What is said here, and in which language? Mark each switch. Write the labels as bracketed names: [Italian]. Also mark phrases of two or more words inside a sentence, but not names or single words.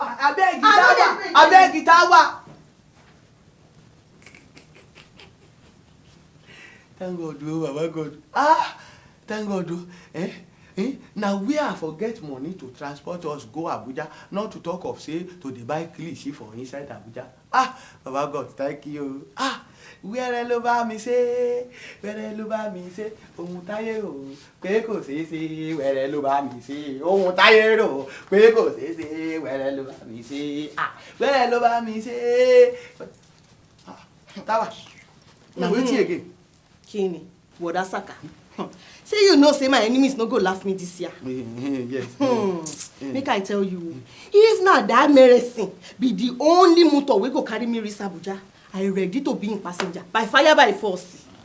[Nigerian Pidgin] Abeg Itawa. Thank God, oh Baba God. Thank God, oh. Now we are forget money to transport us go Abuja, not to talk of say to dey buy kilishi for inside Abuja. Baba God, thank you. [Yoruba] Wẹ́rẹ́ ló bá mi ṣe, wẹ́rẹ́ ló bá mi ṣe, ohun táyé rò pé kò ṣeé ṣe, wẹ́rẹ́ ló bá mi ṣe, ohun táyé rò pé kò ṣeé ṣe, wẹ́rẹ́ ló bá mi ṣe, wẹ́rẹ́ ló bá mi ṣe. [Nigerian Pidgin] Tawa, na wetin again? [Yoruba] Kini, Bodasaka. [Nigerian Pidgin] Say you know say my enemies no go laugh me this year. Yes. Make I tell you, if na that medicine be the only motor wey go carry me reach Abuja, I ready to be in passenger by fire by force.